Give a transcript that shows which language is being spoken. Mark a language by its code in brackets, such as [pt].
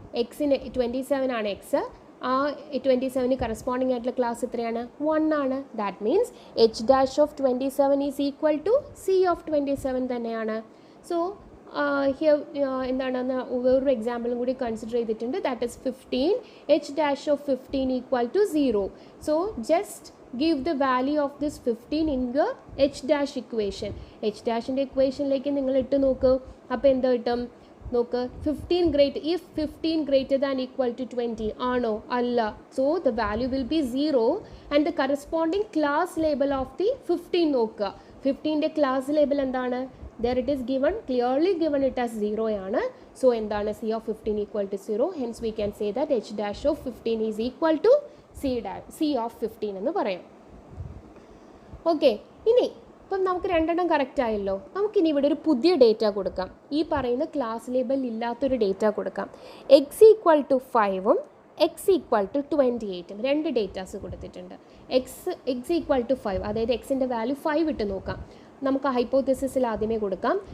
[ml] എക്സിന് 27 ആണ് എക്സ്, ആ 27 കറസ്പോണ്ടിങ് ആയിട്ടുള്ള ക്ലാസ് എത്രയാണ്? 1 ആണ്. [en] that means h dash of 27 is equal to c of 27 [ml] തന്നെയാണ്. [en] so [ml] ഹിയർ എന്താണ് വേറൊരു എക്സാമ്പിളും കൂടി കൺസിഡർ ചെയ്തിട്ടുണ്ട്. [en] That is 15. h dash of 15 equal to 0. So just give the value of this 15 in the h dash equation. [ml] h dashൻ്റെ ഇക്വേഷനിലേക്ക് നിങ്ങൾ ഇട്ട് നോക്ക്. അപ്പോൾ എന്താ കിട്ടും നോക്ക്, 15 [en] greater than equal to [ml] 20 ആണോ? അല്ല. [en] so the value will be 0 and the corresponding class label of the 15 [ml] നോക്കുക. 15ൻ്റെ ക്ലാസ് ലേബൽ എന്താണ്? [en] There it is given, clearly given it as 0 [ml] ആണ്. [en] So [ml] എന്താണ് [en] c of 15 equal to 0. Hence we can say that h dash of 15 is equal to c of 15 [ml] എന്ന് പറയാം. Okay, ഇനി ഇപ്പം നമുക്ക് രണ്ടെണ്ണം കറക്റ്റ് ആയല്ലോ. നമുക്കിനി ഇവിടെ ഒരു പുതിയ ഡേറ്റ കൊടുക്കാം. ഈ പറയുന്ന ക്ലാസ് ലേബൽ ഇല്ലാത്തൊരു ഡേറ്റ കൊടുക്കാം. X equal to 5ഉം X equal to 28ഉം രണ്ട് ഡേറ്റാസ് കൊടുത്തിട്ടുണ്ട്. എക്സ് ഈക്വൽ ടു 5, അതായത് എക്സിൻ്റെ വാല്യൂ 5 ഇട്ട് നോക്കാം. നമുക്ക് ഹൈപ്പോത്തിസിസിൽ ആദ്യമേ കൊടുക്കാം.